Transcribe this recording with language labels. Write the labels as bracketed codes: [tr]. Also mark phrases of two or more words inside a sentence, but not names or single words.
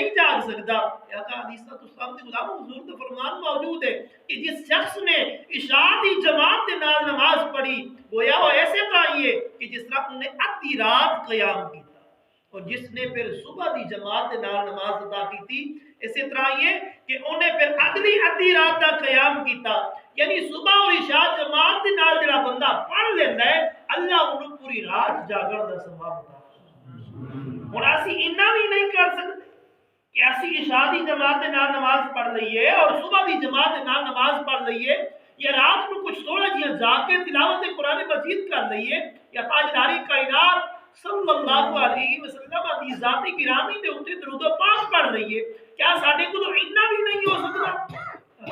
[ur] نہیں جاگ سکتا، آقا [ar] علیہ السلام [ur] کے غلام حضور کا فرمان موجود ہے کہ جس شخص نے عشاء دی جماعت کے نال نماز پڑھی گویا وہ ایسے طرح ہی ہے کہ جس طرح انہوں نے ادھی رات قیام کیتا، اور جس نے پھر صبح دی جماعت کے نال نماز ادا کی اسی طرح یہ کہ انہیں پھر اگلی ادھی رات کا قیام کیتا، یعنی صبح اور عشاء جماعت دے نال جڑا بندہ پڑھ لیندا ہے اللہ انہوں پوری رات جاگن دا ثواب عطا کردا۔ [pa] ہن اسی اتنا بھی نہیں کر سکتے کہ اسی عشاء دی جماعت دے نال نماز پڑھ لئیے اور صبح دی جماعت دے نال نماز پڑھ لئیے، یا رات کو کچھ تھوڑا جہاں جاگ کے تلاوت قرآن مجید کر لئیے، یا تاجدار کائنات [ar] صلی اللہ علیہ وسلم [pa] دی ذات گرامی دے اوتے درود و پاک پڑھ لئیے، کیا ساڈے کو تو اتنا بھی نہیں ہو سکتا؟